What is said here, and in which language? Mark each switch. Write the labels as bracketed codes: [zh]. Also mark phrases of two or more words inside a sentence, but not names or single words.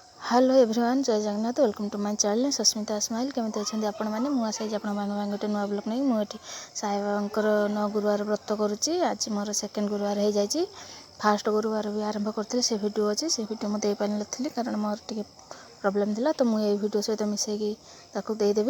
[en] Hello everyone, [or] ଜୟ ଜଗନ୍ନାଥ। [en] Welcome to my channel Sasmita Smile. [or] केମିତି ଅଛନ୍ତି ଆପଣମାନେ? ମୁଁ ଆସି ଆପଣ ଗୋଟେ ନୂଆ ବ୍ଲଗ୍ ନେଇ ମୁଁ ଏଠି ସାଇ ବାବାଙ୍କର 9 ଗୁରୁବାର ବ୍ରତ କରୁଛି। ଆଜି ମୋର ସେକେଣ୍ଡ ଗୁରୁବାର ହେଇଯାଇଛି। ଫାଷ୍ଟ ଗୁରୁବାର ବି ଆରମ୍ଭ କରିଥିଲି, ସେ ଭିଡ଼ିଓ ଅଛି। ସେ ଭିଡ଼ିଓ ମୁଁ ଦେଇପାରିନଥିଲି କାରଣ ମୋର ଟିକେ ପ୍ରୋବ୍ଲେମ୍ ଥିଲା, ତ ମୁଁ ଏଇ ଭିଡ଼ିଓ ସହିତ ମିଶାଇକି ତାକୁ ଦେଇଦେବି।